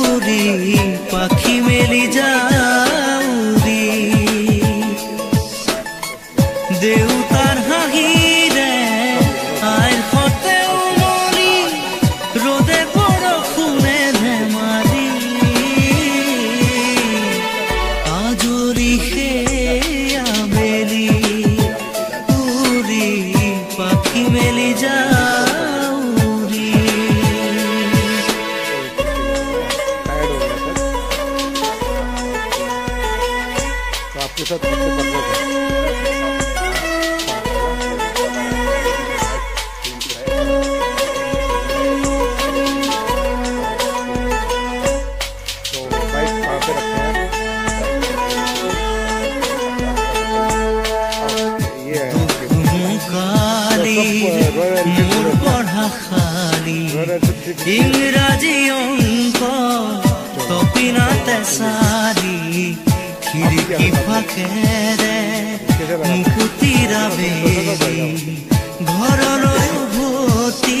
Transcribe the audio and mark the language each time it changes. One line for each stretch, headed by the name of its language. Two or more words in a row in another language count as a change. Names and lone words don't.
Assamese: উৰি পাখি মেলি যাউৰি দেউতাৰ হাঁহিৰে আইৰ সতে উমলি ৰ'দে বৰষুণে ধেমালি আজৰি সেয়া মেলি উৰি পাখি মেলি যাউৰি
Hindi: आपके साथ सबसे पहले तो बाइक कहाँ पे रखते हैं ये है
Assamese: ইংৰাজী অংক তপিনাতে সারি খিৰিকী ফাকেৰে মুকুতিৰা বেলি ঘৰলৈ উভতি